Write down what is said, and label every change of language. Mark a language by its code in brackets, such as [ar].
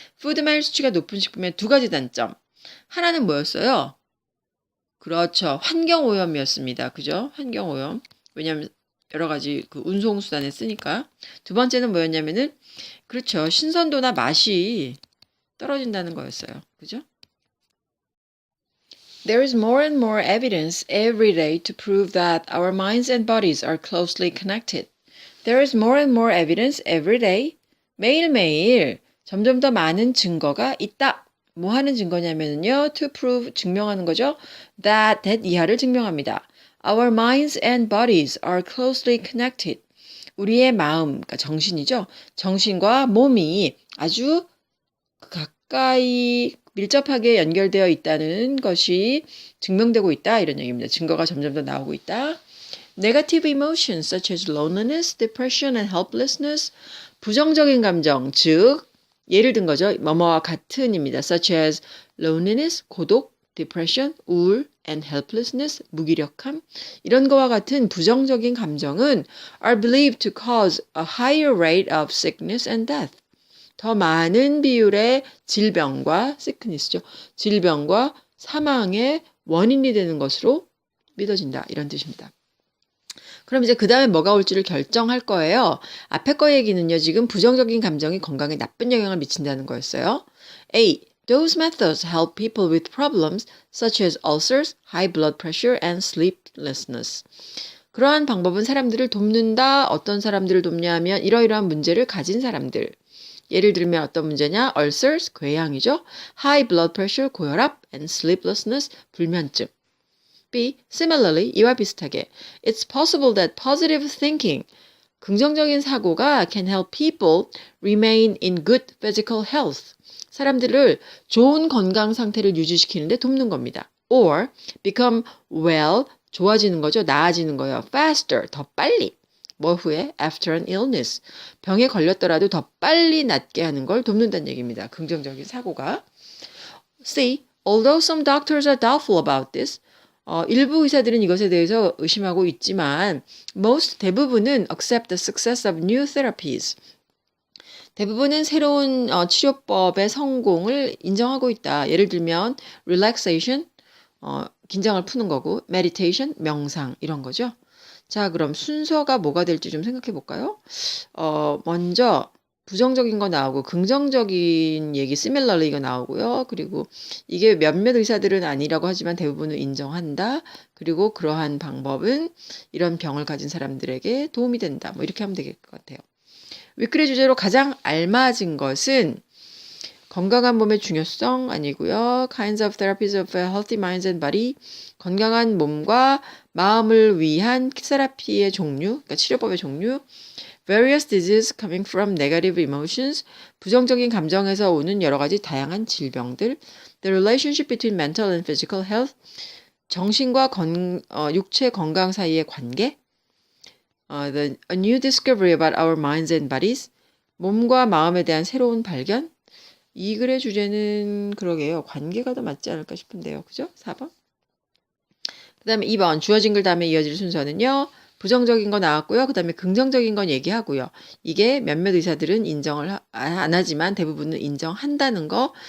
[ko] 푸드마일 수치가 높은 식품의 2가지 단점. 하나는 뭐였어요? 그렇죠. 환경오염이었습니다. 그죠? 환경오염. 왜냐하면 여러 가지 그 운송수단에 쓰니까. 두 번째는 뭐였냐면은, 그렇죠. 신선도나 맛이 떨어진다는 거였어요. 그죠? [en] There is more and more evidence every day to prove that our minds and bodies are closely connected. There is more and more evidence every day. [ko] 매일매일 점점 더 많은 증거가 있다. 뭐 하는 증거냐면요. [en] To prove, [ko] 증명하는 거죠. That 이하를 증명합니다. [en] Our minds and bodies are closely connected. [ko] 우리의 마음, 그러니까 정신이죠. 정신과 몸이 아주 가까이 밀접하게 연결되어 있다는 것이 증명되고 있다. 이런 얘기입니다. 증거가 점점 더 나오고 있다. [en] Negative emotions such as loneliness, depression, and helplessness. [ko] 부정적인 감정, 즉 예를 든 거죠. 뭐뭐와 같은입니다. [en] Such as loneliness, 고독, depression, 우울, and helplessness, 무기력함. [ko] 이런 거와 같은 부정적인 감정은 [en] are believed to cause a higher rate of sickness and death. [ko] 더 많은 비율의 질병과 sickness죠. 질병과 사망의 원인이 되는 것으로 믿어진다. 이런 뜻입니다. 그럼 이제 그 다음에 뭐가 올지를 결정할 거예요. 앞에 거 얘기는요. 지금 부정적인 감정이 건강에 나쁜 영향을 미친다는 거였어요. [en] A. Those methods help people with problems such as ulcers, high blood pressure, and sleeplessness. [ko] 그러한 방법은 사람들을 돕는다. 어떤 사람들을 돕냐 하면 이러이러한 문제를 가진 사람들. 예를 들면 어떤 문제냐? ulcers, 궤양이죠. [en] high blood pressure, 고혈압, and sleeplessness, 불면증. B. Similarly, [ko] 이와 비슷하게 [en] It's possible that positive thinking, [ko] 긍정적인 사고가 [en] can help people remain in good physical health. [ko] 사람들을 좋은 건강 상태를 유지시키는 데 돕는 겁니다. [en] Or become well, [ko] 좋아지는 거죠. 나아지는 거예요. Faster, 더 빨리. 뭐 후에? [en] After an illness. [ko] 병에 걸렸더라도 더 빨리 낫게 하는 걸 돕는다는 얘기입니다. 긍정적인 사고가. C. [en] Although some doctors are doubtful about this, [ko] 일부 의사들은 이것에 대해서 의심하고 있지만 대부분은 [en] accept the success of new therapies. [ko] 대부분은 새로운 치료법의 성공을 인정하고 있다. 예를 들면 relaxation, 긴장을 푸는 거고 meditation, 명상 이런 거죠. 자, 그럼 순서가 뭐가 될지 좀 생각해 볼까요? 먼저 부정적인 거 나오고 긍정적인 얘기 similarly가 나오고요. 그리고 이게 몇몇 의사들은 아니라고 하지만 대부분은 인정한다. 그리고 그러한 방법은 이런 병을 가진 사람들에게 도움이 된다. 뭐 이렇게 하면 될 것 같아요. 위클의 주제로 가장 알맞은 것은 건강한 몸의 중요성 아니고요. [en] Kinds of therapies of healthy minds and body. [ko] 건강한 몸과 마음을 위한 테라피의 종류, 그러니까 치료법의 종류. [en] Various diseases coming from negative emotions. [ko] 부정적인 감정에서 오는 여러 가지 다양한 질병들. [en] The relationship between mental and physical health. [ko] 정신과 육체 건강 사이의 관계. [en] A new discovery about our minds and bodies. [ko] 몸과 마음에 대한 새로운 발견. 이 글의 주제는 그러게요. 관계가 더 맞지 않을까 싶은데요. 그죠? 4번. 그 다음에 2번. 주어진 글 다음에 이어질 순서는요. 부정적인 거 나왔고요. 그 다음에 긍정적인 건 얘기하고요. 이게 몇몇 의사들은 인정을 안 하지만 대부분은 인정한다는 거.